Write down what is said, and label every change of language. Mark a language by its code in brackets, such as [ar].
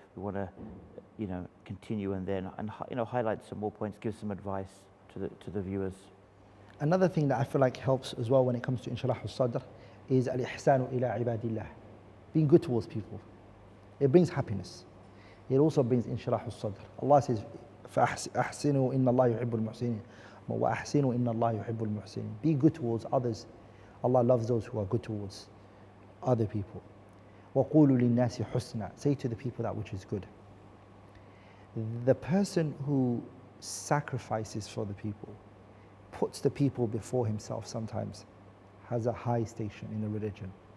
[en] We want to, continue and highlight some more points, give some advice to the viewers. Another thing that I feel like helps as well when it comes to Inshirah as-Sadr is al-ihsanu ila ibadillah, being good towards people. It brings happiness. It also brings Inshirah as-Sadr. Allah says, [ar] فَأَحْسِنُوا إِنَّ اللَّهَ يُحِبُّ الْمُحْسِنِينَ وَأَحْسِنُوا إِنَّ اللَّهَ يُحِبُّ الْمُحْسِنِينَ. [en] Be good towards others. Allah loves those who are good towards other people. [ar] وَقُولُوا لِلنَّاسِ حُسْنًا. [en] Say to the people that which is good. The person who sacrifices for the people, puts the people before himself sometimes, has a high station in the religion.